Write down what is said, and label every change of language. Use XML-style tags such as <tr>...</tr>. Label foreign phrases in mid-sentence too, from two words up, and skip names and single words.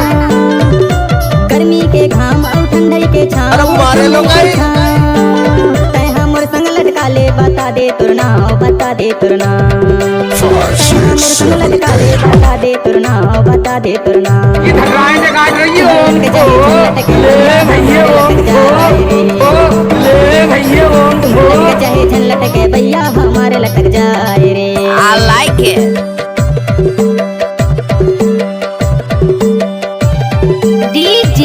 <hne>गर्मी के घाम और ठंडाई के छाँव तय हमर संग लटका ले बता दे तुरना बता दे तुरना हमर संग लटका ले बता दे तुरना बता दे तुरना चाहे झन लटके भैया हमारे लटक जाए रे</hne> <en>I like it DJ</en>